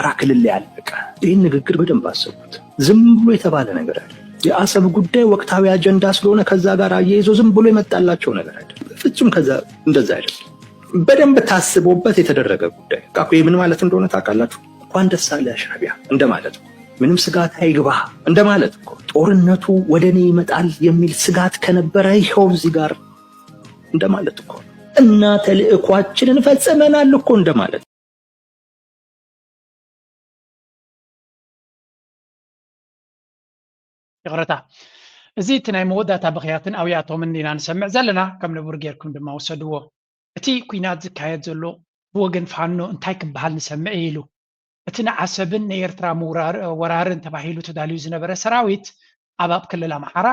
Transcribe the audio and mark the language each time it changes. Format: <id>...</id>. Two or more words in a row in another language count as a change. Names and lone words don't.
<am>ክልል ላይ ያለቀ ይህን ንግግር በደንብ አሰቡት ዝም ብሎ የተባለ ነገር አይደለም የአሰብ ጉዳይ ወቅታዊ አጀንዳ ስለሆነ ከዛ ጋር አያይዞ ዝም ብሎ የመጣላቸው ነገር አይደለም ፍጹም ከዛ እንደዛ አይደለም በደንብ ታስቦበት የተደረገ ጉዳይ ካኩ ምን ማለት እንደሆነ ታውቃላችሁ እንኳን ደስ አለ ሻዕቢያ እንደማለት ነው ምንም ስጋት አይግባ እንደማለት እኮ ጦርነቱ ወደኔ ይመጣል የሚል ስጋት ከነበረ ይኸው እዚህ ጋር እንደማለት እኮ እና ተልእኳችንን ፈጽመናል እኮ እንደማለት</am> <ti>ይቅረታ እዚ እቲ ናይ መወዳእታ ብኽያትን ኣብያቶምን ኢና ንሰምዕ ዘለና ከም ንቡር ጌርኩም ድማ ወሰድዎ እቲ ኩናት ዝካየድ ዘሎ ብወገን ፋኖ እንታይ ክበሃል ንሰምዕ ኢሉ እቲ ንዓሰብን ንኤርትራ ወራርን ተባሂሉ ተዳልዩ ዝነበረ ሰራዊት ኣብ ክልል ኣምሓራ</ti>